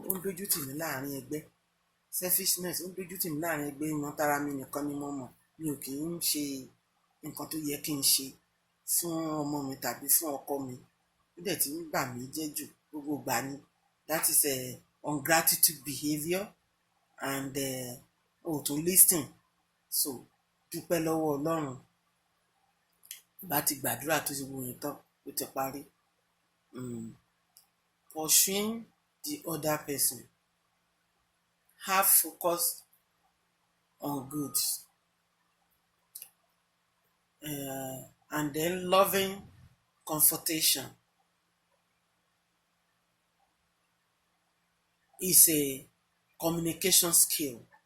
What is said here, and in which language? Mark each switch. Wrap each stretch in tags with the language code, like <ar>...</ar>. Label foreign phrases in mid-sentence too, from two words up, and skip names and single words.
<yo>Ó ń dójú tì mí láàrin ẹgbẹ́. Selfishness, ó ń dójú tì mí láàrin ẹgbẹ́. Ìmọ̀tara mi nìkan ni mo mọ̀. Mi ò kì í ṣe nǹkan tó yẹ kí n ṣe fún ọmọ mi tàbí fún ọkọ mi. Ó dẹ̀ ti ń bà mí jẹ́ jù gbogbo ìgbà ni."</yo> <en>That is a ungratitude behavior and,</en> <yo>uh, o tún listen. So, dúpẹ́ lọ́wọ́ Ọlọ́run. Bá ti gbàdúrà tó ti wù yín tán, ó ti parí. Hmm.</yo> <en>Pursuing the other person. Have focus on good. Uh, and then loving confrontation is a communication skill.</en>